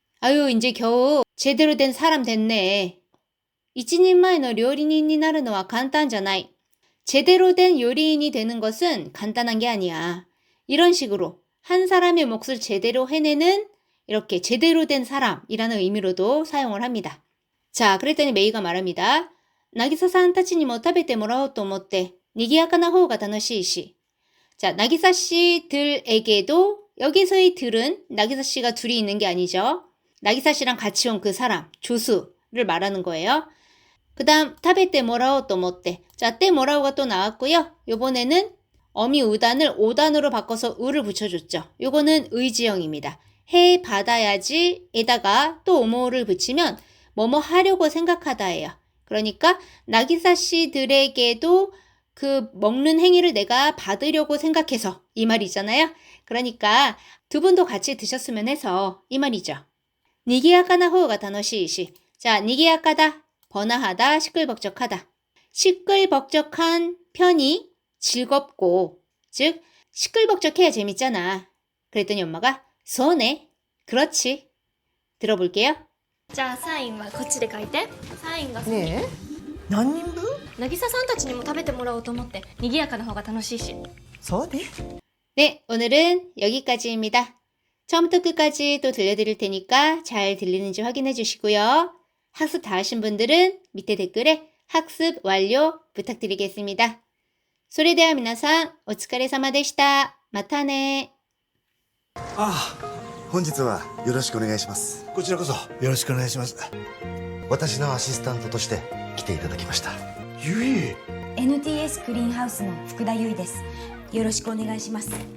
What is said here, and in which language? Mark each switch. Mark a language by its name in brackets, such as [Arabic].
[Korean] 아유, 이제 겨우 제대로 된 사람 됐네. 1인마이의 요리인이 나르노와 간단하잖아이. 제대로 된 요리인이 되는 것은 간단한 게 아니야. 이런 식으로 한 사람의 몫을 제대로 해내는 이렇게 제대로 된 사람이라는 의미로도 사용을 합니다. 자, 그랬더니 메이가 말합니다. [Japanese] 나기사さんたちにも食べてもらおうと思ってにぎやかな方が楽しいし. [Korean] 자, 나기사 씨들에게도 여기서의 들은 나기사 씨가 둘이 있는 게 아니죠. 나기사 씨랑 같이 온 그 사람, 조수를 말하는 거예요. 그 다음 타베테 모라오 또 못때. 자, 때 모라오가 또 나왔고요. 요번에는 어미 우단을 오단으로 바꿔서 우를 붙여줬죠. 요거는 의지형입니다. 해 받아야지 에다가 또 오모를 붙이면 뭐뭐 하려고 생각하다예요. 그러니까 나기사 씨들에게도 그 먹는 행위를 내가 받으려고 생각해서 이 말이잖아요. 그러니까 두 분도 같이 드셨으면 해서 이 말이죠. 니기야카나 호가 다노시이시. 자, 니기야카다. 번화하다, 시끌벅적하다. 시끌벅적한 편이 즐겁고, 즉 시끌벅적해야 재밌잖아. 그랬더니 엄마가 소네. 그렇지. 들어볼게요. [Japanese] じゃあサインはこっちで書いて。サインがねえ何人分渚さんたちにも食べてもらおうと思って賑やかな方が楽しいし。そうね [Korean] 네, 오늘은 여기까지입니다. 처음부터 끝까지 또 들려드릴 테니까 잘 들리는지 확인해 주시고요. 학습 다 하신 분들은 밑에 댓글에 학습 완료 부탁드리겠습니다. [Japanese] それでは皆さんお疲れ様でした。またね。本日はよろしくお願いします。こちらこそよろしくお願いします。私のアシスタントとして来ていただきました。ゆい NTS クリーンハウスの福田優衣です。よろしくお願いします。